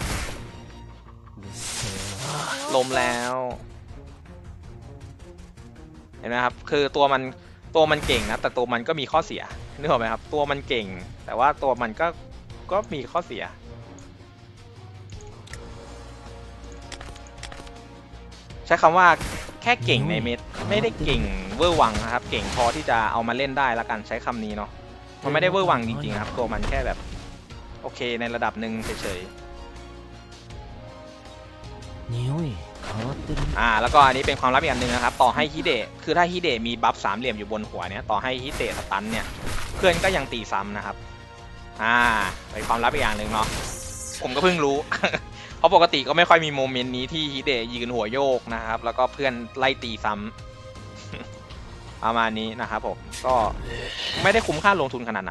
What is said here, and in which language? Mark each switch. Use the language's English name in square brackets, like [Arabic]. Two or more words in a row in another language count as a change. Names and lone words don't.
[Thai] ล้มแล้วเห็นไหมครับคือตัวมันเก่งนะแต่ตัวมันก็มีข้อเสียนึกออกไหมครับตัวมันเก่งแต่ว่าตัวมันก็มีข้อเสียใช้คำว่าแค่เก่งในเม็ดไม่ได้เก่งเวอร์วังนะครับเก่งพอที่จะเอามาเล่นได้ละกันใช้คำนี้เนาะมันไม่ได้เวอร์วังจริงๆครับตัวมันแค่แบบโอเคในระดับหนึ่งเฉย [Japanese] 匂い変わってるね [Thai] ๆแล้วก็อันนี้เป็นความลับอีกอันหนึ่งนะครับต่อให้ฮิเดะคือถ้าฮิเดะมีบัฟสามเหลี่ยมอยู่บนหัวเนี่ยต่อให้ฮิเดะสตันเนี่ยเพื่อนก็ยังตีซ้ำนะครับเป็นความลับอีกอย่างหนึ่งเนาะผมก็เพิ่งรู้ เพราะปกติก็ไม่ค่อยมีโมเมนต์นี้ที่ฮิเดะยืนหัวโยกนะครับแล้วก็เพื่อนไล่ตีซ้ำ ประมาณนี้นะครับผมก็ไม่ได้คุ้มค่าลงทุนขนาดนั้น